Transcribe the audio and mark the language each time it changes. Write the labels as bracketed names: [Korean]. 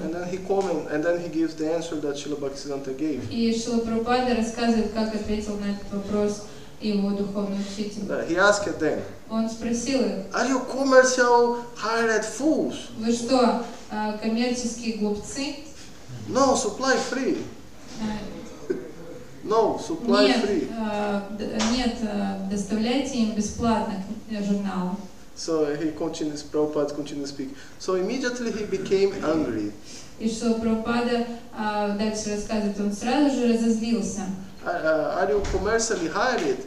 [English] And then he gives the answer that Srila Bhaktisiddhanta gave. [Russian] И Шрила Прабхупада рассказывает, как ответил на этот вопрос его духовный учитель. [English] He asked them, [Russian] Он спросил их, [English] are you commercial hired fools? [Russian] Вы что, коммерческие глупцы? [English] No, supply free. No, supply free. [Russian] Нет, доставляйте им бесплатно журналы. [English] So Prabhupada continues speaking. So immediately he became angry. [Russian] И Шрила Прабхупада дальше рассказывает, он сразу же разозлился. [English] Are you commercially hired?